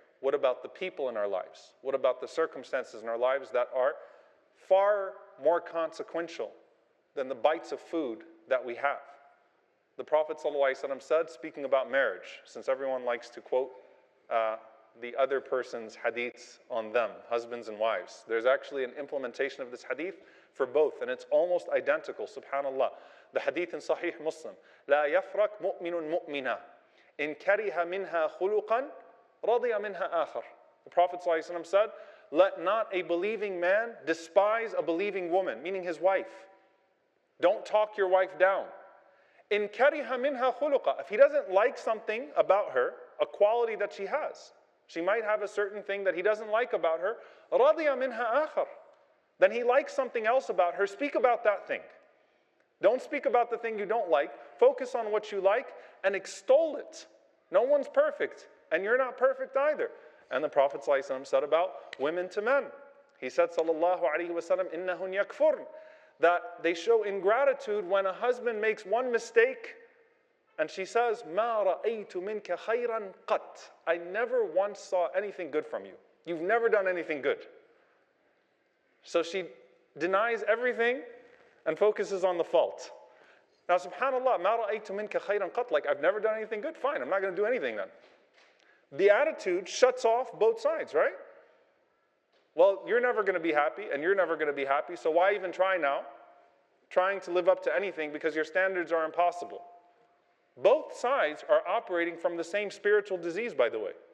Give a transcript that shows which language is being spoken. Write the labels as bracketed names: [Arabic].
[English] What about the people in our lives? What about the circumstances in our lives that are far more consequential than the bites of food that we have? The Prophet ﷺ said, speaking about marriage, since everyone likes to quote the other person's hadiths on them, husbands and wives, there's actually an implementation of this hadith for both, and it's almost identical, subhanallah. [Arabic] The hadith in Sahih Muslim, لا يفرق مؤمن مؤمنا إن كره منها خلقا رضي منها آخر. [English] The Prophet ﷺ said, let not a believing man despise a believing woman, meaning his wife. Don't talk your wife down. [Arabic] إن كره منها خلقا. [English] If he doesn't like something about her, a quality that she has, she might have a certain thing that he doesn't like about her, رضي منها آخر. Then he likes something else about her, speak about that thing. Don't speak about the thing you don't like. Focus on what you like and extol it. No one's perfect, and you're not perfect either. And the Prophet ﷺ said about women to men. He said, sallallahu alayhi wa sallam, إِنَّهُنْ يَكْفُرْنَ, that they show ingratitude when a husband makes one mistake and she says, مَا رَأَيْتُ مِنْكَ خَيْرًا قَطْ. I never once saw anything good from you. You've never done anything good. So she denies everything and focuses on the fault. [Arabic] Now, subhanAllah, مَا رَأَيْتُ مِنْكَ خَيْرًا قَطْ. [English] Like, I've never done anything good. Fine, I'm not going to do anything then. The attitude shuts off both sides, right? Well, you're never going to be happy, and you're never going to be happy, so why even try now? Trying to live up to anything because your standards are impossible. Both sides are operating from the same spiritual disease, by the way.